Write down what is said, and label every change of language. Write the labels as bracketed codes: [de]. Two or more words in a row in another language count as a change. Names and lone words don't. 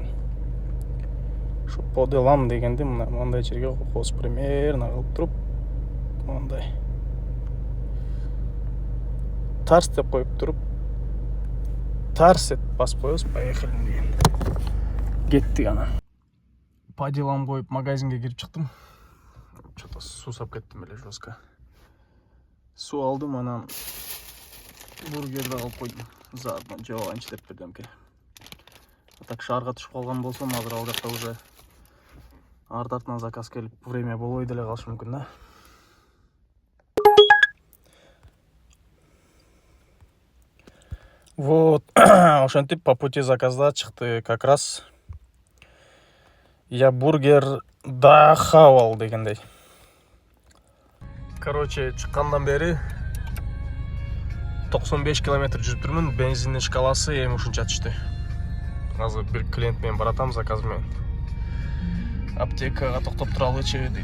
[ky] Шу поделам дегенди мындай жерге косуп примерно кылып туруп, мындай тарс деп коюп туруп, тарс деп басып коебуз, поехали деген. Кеттик анан. Поделам коюп магазинге кирип чыктым. Что-то сусап кеттим эле жестко. Суу алдым, анан бургерди алып койдум. Заодно жеп алайынчы деп бирдемке. Так шаарга түшүп калган болсом, азыр ал жакта уже артынан заказ келип, время болбой деле калышы мүмкүн да. Вот, ошентип [ru] по пути [ky] заказда чыкты [ru] как раз. Я бургер дахавал [ky] дегендей. Короче, чыккандан бери 95 километр жүрүп турмун. Бензиндин шкаласы эми ушунча түштү. Азыр бир клиент менен баратам заказ менен. Аптекага токтоп туралычы дейт.